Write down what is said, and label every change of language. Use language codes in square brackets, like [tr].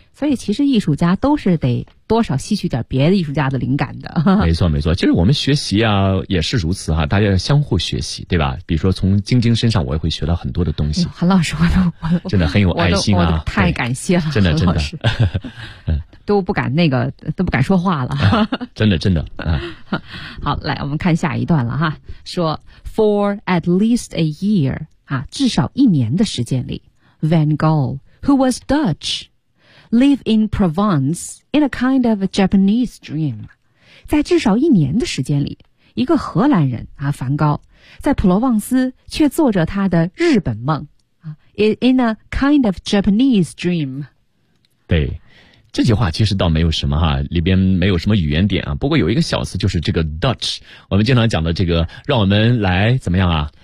[zh] 所以其实艺术家都是得多少吸取点别的艺术家的灵感的。没错没错，其实我们学习啊也是如此哈、啊，大家要相互学习，对吧？比如说从晶晶身上我也会学到很多的东西。韩老师，我真的很有爱心啊，我太感谢了，真的真的都不敢那个都不敢说话了、啊、真的真的、啊、好，来我们看下一段了哈，说 [en] For at least a year、 [zh] 啊、至少一年的时间里 [en] Van Gogh who was DutchLive in Provence in a kind of a Japanese dream. [zh] 在至少一年的时间里，一个荷兰人啊，梵高，在普罗旺斯却做着他的日本梦啊。 [en] In a kind of Japanese dream. [zh] 对，这句话其实倒没有什么哈，里边没有什么语言点啊。不过有一个小词，就是这个 Dutch， 我们经常讲的这个，让我们来怎么样啊？